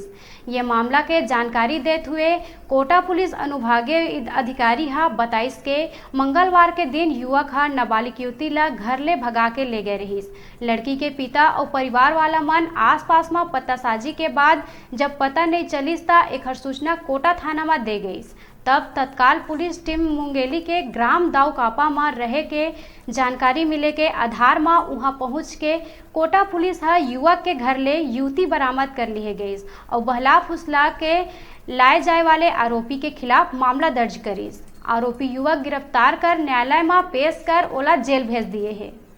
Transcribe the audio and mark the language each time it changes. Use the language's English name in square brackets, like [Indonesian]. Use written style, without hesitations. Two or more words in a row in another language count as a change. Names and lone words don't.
[Chhattisgarhi] ये मामला के जानकारी देते हुए कोटा पुलिस अनुभागीय अधिकारी बताइस के मंगलवार के दिन युवक नाबालिग युवती ला घर ले भगा के ले गए रहीस। लड़की के पिता और परिवार वाला मन आसपास में पतासाजी के बाद जब पता नहीं चलिस ता एक सूचना कोटा थाना में दे गई। तब तत्काल पुलिस टीम मुंगेली के ग्राम दाऊकापा में रहे के जानकारी मिले के आधार में वहां पहुंच के कोटा पुलिस युवक के घर ले युवती बरामद कर लिए गई और बहला फुसला के लाए जाए वाले आरोपी के खिलाफ मामला दर्ज करीस। आरोपी युवक गिरफ्तार कर न्यायालय में पेश कर ओला जेल भेज दिए है।